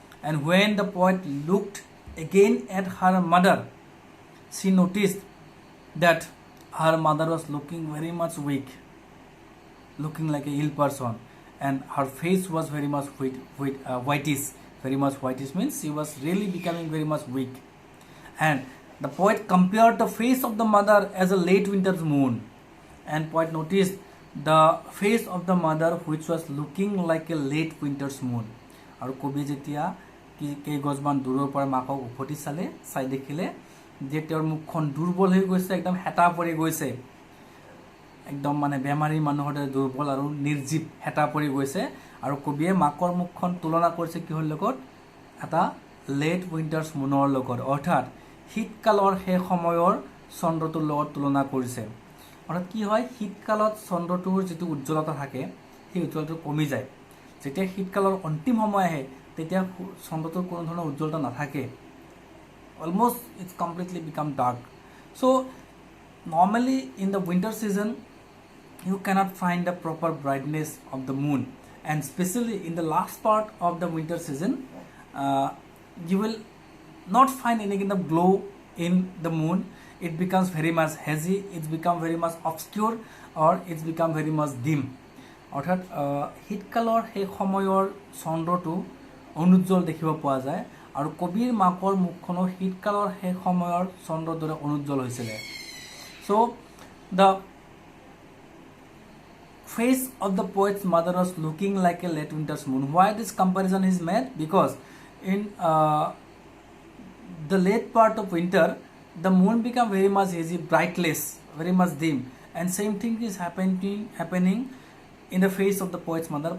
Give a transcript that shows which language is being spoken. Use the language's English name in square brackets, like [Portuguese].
[English] And when the poet looked again at her mother, she noticed that her mother was looking very much weak, looking like an ill person, and her face was very much whitish. Very much whitish means she was really becoming very much weak. And the poet compared the face of the mother as a late winter's moon, and poet noticed the face of the mother which was looking like a late winter's moon. [Assamese] আৰু কবি যেতিয়া কেইগছমান দূৰৰ পৰা মাকক উভতি চালে, চাই দেখিলে যে তেওঁৰ মুখখন দুৰ্বল হৈ গৈছে, একদম হেতা পৰি গৈছে, একদম মানে বেমাৰী মানুহৰ দৰে দুৰ্বল আৰু নিৰ্জীৱ হেতা পৰি গৈছে. আৰু কবিয়ে মাকৰ মুখখন তুলনা কৰিছে কিহৰ লগত, এটা লেট উইণ্টাৰ্ছ মুনৰ লগত, অৰ্থাৎ শীতকালৰ সেই সময়ৰ চন্দ্ৰটোৰ লগত তুলনা কৰিছে. অৰ্থাৎ কি হয়, শীতকালত চন্দ্ৰটোৰ যিটো উজ্জ্বলতা থাকে সেই উজ্জ্বলতা কমি যায়. যেতিয়া শীতকালৰ অন্তিম সময় আহে তেতিয়া চন্দ্ৰটোৰ কোনো ধৰণৰ উজ্জ্বলতা নাথাকে, [English] almost it's completely become dark. So normally in the winter season you cannot find the proper brightness of the moon, and especially in the last part of the winter season you will not find any kind of glow in the moon. It becomes very much hazy, it's become very much obscure, or it's become very much dim. [Assamese] অৰ্থাৎ শীতকালৰ সেই সময়ৰ চন্দ্ৰটো অনুজ্জ্বল দেখিব পোৱা যায়, আৰু কবিৰ মাকৰ মুখখনো শীতকালৰ সেই সময়ৰ চন্দ্ৰৰ দৰে অনুজ্জ্বল হৈছিল. [English] So the face of the poet's mother was looking like a late winter's moon. Why this comparison is made? Because in the late part of winter the moon become very much hazy, brightless, very much dim, and same thing is happening in the face of the poet's mother.